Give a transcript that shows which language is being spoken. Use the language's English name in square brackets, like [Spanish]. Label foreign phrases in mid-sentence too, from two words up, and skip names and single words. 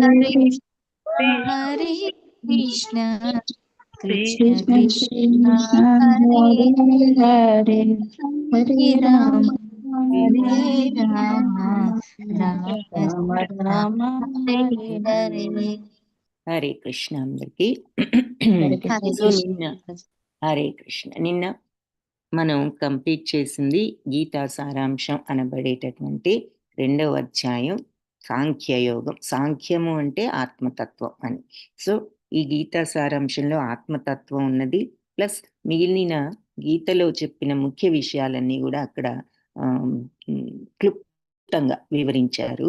[Sanskrit] హరే కృష్ణ కృష్ణ కృష్ణ హరే హరే హరే రామ హరే రామ రామ రామ హరే హరే. [Telugu] హరే కృష్ణ అందరికి. హరే సో హరే కృష్ణ నిన్న మనం కంప్లీట్ చేసింది గీతా సారాంశం అనబడేటటువంటి 2వ అధ్యాయం సాంఖ్యయోగం. సాంఖ్యము అంటే ఆత్మతత్వం అని. సో ఈ గీతా సారాంశంలో ఆత్మతత్వం ఉన్నది, ప్లస్ మిగిలిన గీతలో చెప్పిన ముఖ్య విషయాలన్నీ కూడా అక్కడ క్లుప్తంగా వివరించారు.